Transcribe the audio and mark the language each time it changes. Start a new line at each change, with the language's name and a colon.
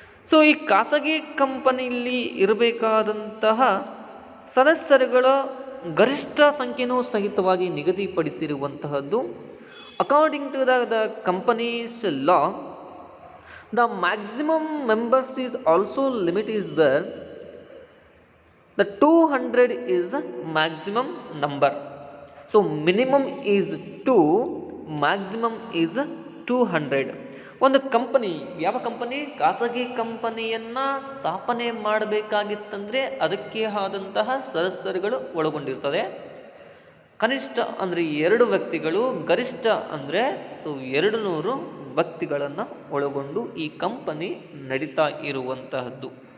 Kannada: So ಈ ಖಾಸಗಿ ಕಂಪನಿಯಲ್ಲಿ ಇರಬೇಕಾದಂತಹ ಸದಸ್ಯರುಗಳ ಗರಿಷ್ಠ ಸಂಖ್ಯೆನೂ ಸಹಿತವಾಗಿ ನಿಗದಿಪಡಿಸಿರುವಂತಹದ್ದು.
English: According to the companies law, the maximum members is also limit is the 200 is the maximum number. So minimum is 2, maximum is 200.
Kannada: ಒಂದು company, ಯಾವ company? ಖಾಸಗಿ ಕಂಪನಿಯನ್ನು ಸ್ಥಾಪನೆ ಮಾಡಬೇಕಾಗಿತ್ತಂದರೆ ಅದಕ್ಕೆ ಆದಂತಹ ಸದಸ್ಯರುಗಳು ಒಳಗೊಂಡಿರ್ತದೆ. ಕನಿಷ್ಠ ಅಂದರೆ 2 ವ್ಯಕ್ತಿಗಳು, ಗರಿಷ್ಠ ಅಂದರೆ 200 ವ್ಯಕ್ತಿಗಳನ್ನು ಒಳಗೊಂಡು ಈ ಕಂಪನಿ ನಡೀತಾ ಇರುವಂತಹದ್ದು.